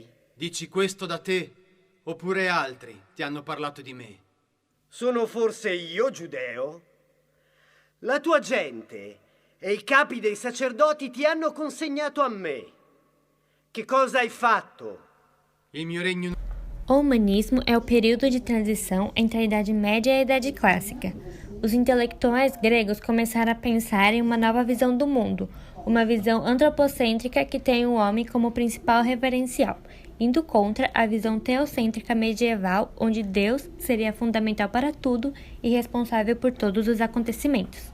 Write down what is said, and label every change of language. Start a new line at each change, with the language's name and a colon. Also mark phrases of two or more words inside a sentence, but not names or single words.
Italian: Dici questo da te, oppure altri ti hanno parlato di me? Sono forse io giudeo? La tua gente e i capi dei sacerdoti ti hanno consegnato a me. Che cosa hai fatto? Il mio regno...
Portuguese: O humanismo é o período de transição entre a Idade Média e a Idade Clássica. Os intelectuais gregos começaram a pensar em uma nova visão do mundo, uma visão antropocêntrica que tem o homem como principal referencial. indo contra a visão teocêntrica medieval, onde Deus seria fundamental para tudo e responsável por todos os acontecimentos.